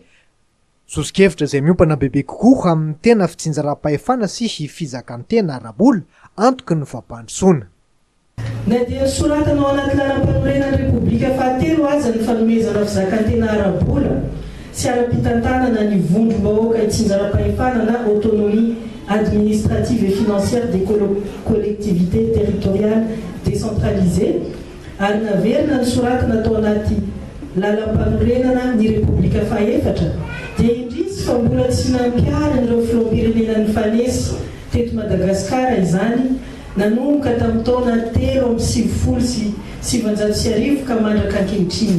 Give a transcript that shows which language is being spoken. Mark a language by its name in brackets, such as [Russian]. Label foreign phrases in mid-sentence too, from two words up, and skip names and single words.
[Malagasy] Sosokevitra izay miompana bebe kokoa amin'ny tena fitsinjaram-pahefana sy fizakany tena arabola antoky ny fampandrosoana. Na dia soratanao anaty lalam-panorenan'ny Repoblika fahatelo aza ny fanomezana fizakantena arabola sy ara-pitantanana ny vondrom-bahoaka itsinjaram-pahefana na [French] autonomie administrative et financière des collectivités territoriales décentralisées [Malagasy] ary naverina ny soratana tao anaty lalam-panorenana ny Repoblika fahaefatra dia indrisy fa mbola tsy nampiarina ireo filoham-pirenenan'ny fanesy teto Madagasikara izany nanomboka tamin'ny taona 7 ka mandraka ankehitriny.